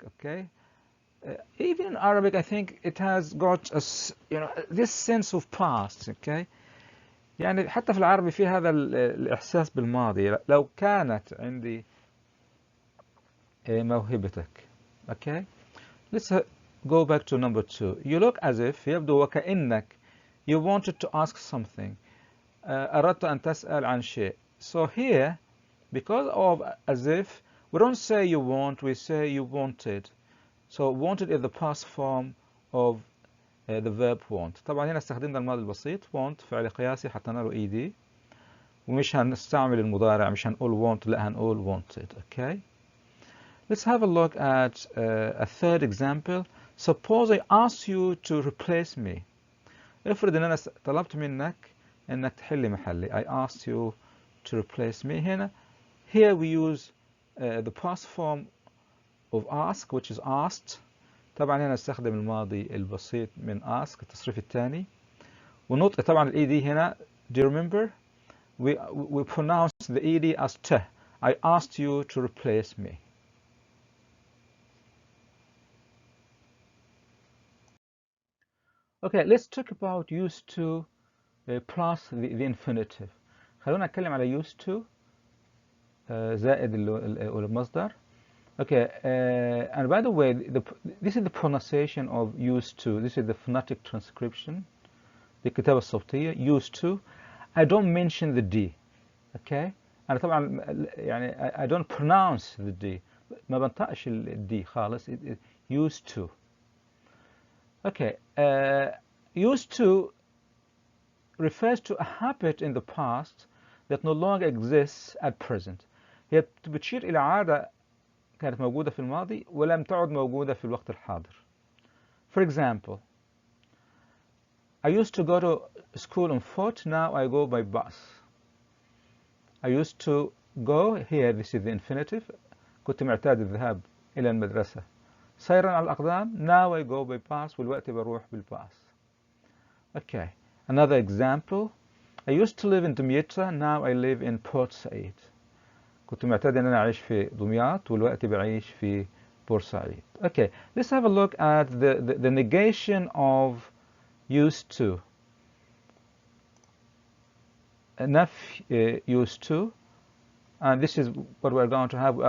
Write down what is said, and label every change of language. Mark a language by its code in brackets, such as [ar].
[en] Okay. Even in Arabic, I think it has got this sense of past. Okay. [ar] يعني حتى في العربي في هذا الإحساس بالماضي. لو كانت عندي موهبتك. Okay. [en] Let's go back to number 2. You look as if [ar] يبدو وكأنك [en] you wanted to ask something. [ar] أردت أن تسأل عن شيء. [en] So here, because of as if, we don't say you want, we say you wanted. So wanted is the past form of the verb want. [ar] طبعا هنا استخدمنا الماضي البسيط want فعل قياسي حطينا له ed ومش هنستعمل المضارع مش هنقول want لا هنقول wanted. [en] Okay. Let's have a look at a third example. Suppose I ask you to replace me. [ar] افرض ان انا طلبت منك انك تحل محلي. [en] I asked you to replace me. هنا here we use the past form of ask which is asked. [ar] طبعا هنا استخدم الماضي البسيط من ask التصريف الثاني ونطق طبعا ال ed هنا. [en] Do you remember we pronounce the ed as t. I asked you to replace me. Okay, let's talk about used to plus the infinitive. [ar] خلونا نتكلم على used to زائد المصدر. [en] Okay, and by the way, this is the pronunciation of used to. This is the phonetic transcription. [ar] دي الكتابة الصوتية. [en] Used to. I don't mention the D. Okay. أنا طبعا يعني I don't pronounce the D. [ar] ما بنطقش ال D خالص. Used to. Okay. [en] Used to refers to a habit in the past that no longer exists at present. [ar] هي بتشير إلى عادة كانت موجودة في الماضي ولم تعد موجودة في الوقت الحاضر. [en] For example, I used to go to school on foot, now I go by bus. I used to go, here this is the infinitive, [ar] كنت معتاد الذهاب إلى المدرسة سيرا على الأقدام, [en] now I go by bus, [ar] والوقت بروح بالباص. [en] Okay, another example, I used to live in Damietta, now I live in Port Said. [ar] كنت معتاد ان انا اعيش في دمياط والوقت بعيش في بورسعيد. [en] Okay, let's have a look at the negation of used to. نفي used to, and this is what we're going to have.